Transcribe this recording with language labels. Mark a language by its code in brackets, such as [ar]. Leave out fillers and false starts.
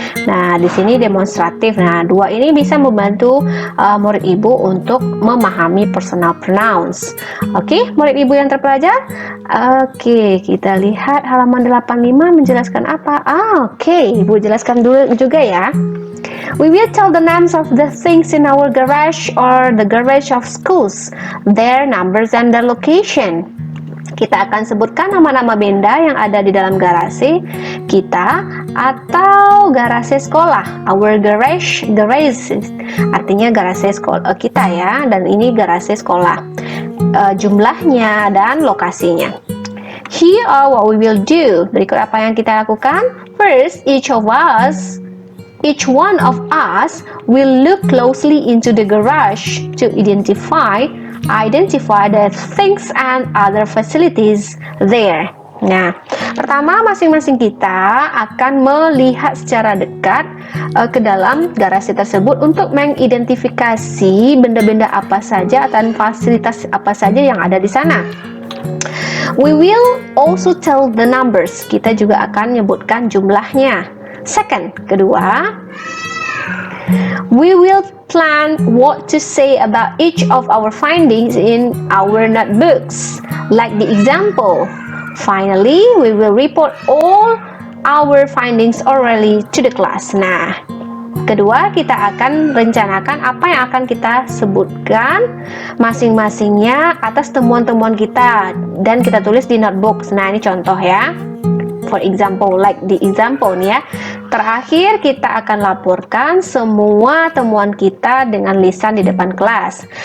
[id] Nah, di sini demonstratif. Nah, dua ini bisa membantu murid Ibu untuk memahami personal pronouns. Oke, murid Ibu yang terpelajar. Oke, kita lihat halaman 85 menjelaskan apa? Oke, Ibu jelaskan dulu juga ya. [en] We will tell the names of the things in our garage or the garage of schools, their numbers and their location. [id] Kita akan sebutkan nama-nama benda yang ada di dalam garasi kita atau garasi sekolah. Our garage artinya garasi sekolah kita ya, dan ini garasi sekolah. Jumlahnya dan lokasinya. [en] Here are what we will do. [id] Berikut apa yang kita lakukan. [en] First, each one of us will look closely into the garage to identify the things and other facilities there. [id] Nah, pertama masing-masing kita akan melihat secara dekat ke dalam garasi tersebut untuk mengidentifikasi benda-benda apa saja dan fasilitas apa saja yang ada di sana. [en] We will also tell the numbers. [id] Kita juga akan menyebutkan jumlahnya. [en] Second, [id] kedua, [en] we will plan what to say about each of our findings in our notebooks. Like the example, finally, we will report all our findings orally to the class. [id] Nah, kedua, kita akan rencanakan apa yang akan kita sebutkan masing-masingnya atas temuan-temuan kita dan kita tulis di notebook. Nah, ini contoh ya. [en] For example, like the example [id] nih ya. Terakhir kita akan laporkan semua temuan kita dengan lisan di depan kelas.